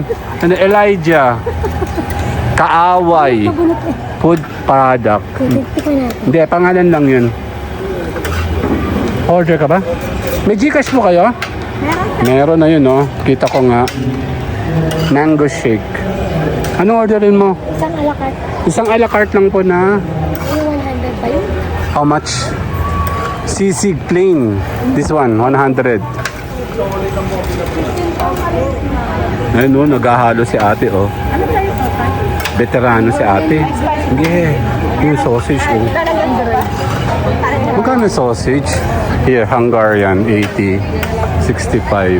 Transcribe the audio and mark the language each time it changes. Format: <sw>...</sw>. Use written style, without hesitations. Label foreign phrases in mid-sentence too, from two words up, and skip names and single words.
<tl>Elijah. Kaaway.</tl> <en>Food product.</en> <tl>Tika natin. Hindi, pangalan lang yun. Order ka ba? May Gcash mo kayo? Meron na yun, Kita ko nga. Mango shake. Ano orderin mo? Isang a la carte. Isang a la carte lang po na Yung 100 ba yun?</tl> <en>how much? Sisig plain. This one, 100.</en> <tl>Ayun, naghahalo si ate, Veterano si ate.</tl> <en>Yeah.</en> <tl>Yung sausage, Magkano sausage?</tl> <en>Here, Hungarian, 80. 65.</en>